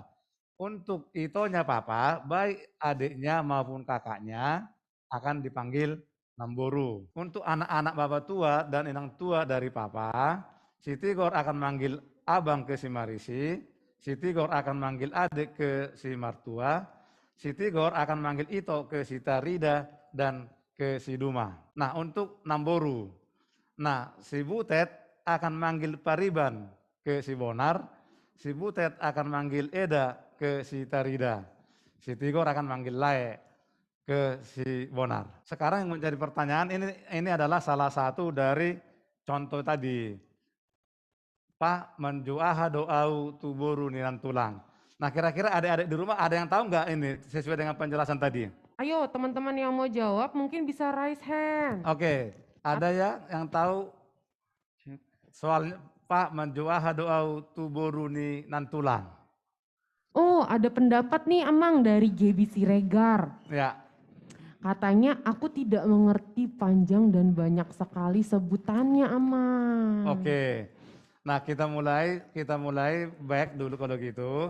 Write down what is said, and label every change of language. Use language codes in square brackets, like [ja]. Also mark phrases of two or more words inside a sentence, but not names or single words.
[id] Untuk itonya papa, baik adiknya maupun kakaknya akan dipanggil Namboru. Untuk anak-anak Bapak Tua dan Inang Tua dari papa, si Tigor akan manggil abang ke si Marisi, si Tigor akan manggil adik ke si Martua, si Tigor akan manggil Ito ke si Tarida dan ke si Duma. Nah, untuk Namboru, nah si Butet akan manggil Pariban ke si Bonar, si Butet akan manggil Eda ke si Tarida, si Tigor akan manggil Lae ke si Bonar. Sekarang yang menjadi pertanyaan, ini adalah salah satu dari contoh tadi. [bbc] Pak menjuaha doau tuboru ninan tulang. [id] Nah, kira-kira adik-adik di rumah ada yang tahu nggak ini sesuai dengan penjelasan tadi? Ayo teman-teman yang mau jawab mungkin bisa [en] raise hand. [id] Oke, ada ya yang tahu soalnya [bbc] Pak menjuaha doau tuboru ninan tulang? [id] Oh, ada pendapat nih Amang dari GB Siregar. Ya. Katanya aku tidak mengerti panjang dan banyak sekali sebutannya Amang. Oke. Nah, kita mulai back dulu kalau gitu.